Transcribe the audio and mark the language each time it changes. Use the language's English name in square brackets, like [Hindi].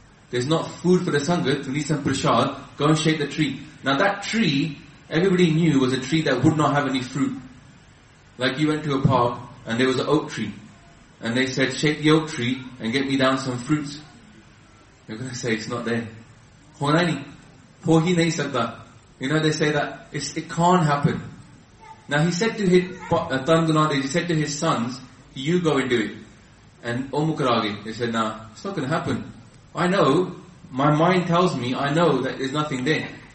[English] There's not food for the Sangat, we need some prashad, go and shake the tree. Now that tree, everybody knew was a tree that would not have any fruit. Like you went to a park and there was an oak tree. And they said, shake the oak tree and get me down some fruits. They're going to say, it's not there. [Punjabi] ਹੋਣਾ ਨੀ, ਹੋ ਹੀ ਨਹੀਂ ਸਕਦਾ. [English] You know, they say that it can't happen. Now he said to his, he said to his sons, you go and do it. And omukarage, they said, nah, it's not going to happen. I know, my mind tells me, I know that there's nothing there.